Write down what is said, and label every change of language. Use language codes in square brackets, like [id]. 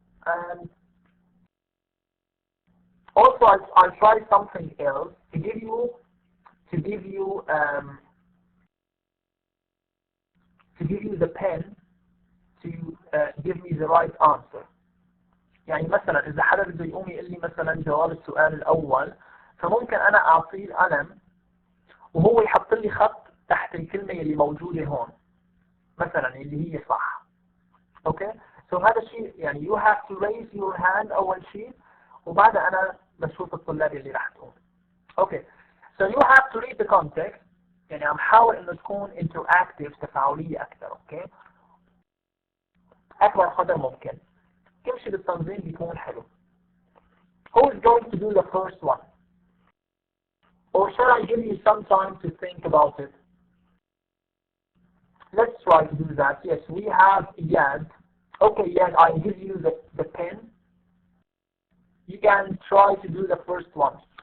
[en] And also, I'll try something else to give you the pen to give me the right answer. [ar] يعني مثلا إذا حدا بده يقوم يقول لي مثلا جواب السؤال الأول، فممكن أنا أعطيه القلم وهو يحط لي خط تحت الكلمة اللي موجودة هون مثلا اللي هي صح. [en] Okay? [ar] So هذا الشيء يعني [en] you have to raise your hand [ar] أول شيء وبعدها أنا بشوف الطلاب اللي راح تقوم. [en] Okay. So you have to read the context. [ar] يعني عم حاول إنه تكون interactive تفاعلية أكثر. Okay? أكبر قدر ممكن. كل شيء بالتنظيم بيكون حلو. [en] Who is going to do the first one? Or shall I give you some time to think about it? Let's try to do that. Yes, we have Yad. Okay, Yad, I give you the pen. You can try to do the first one.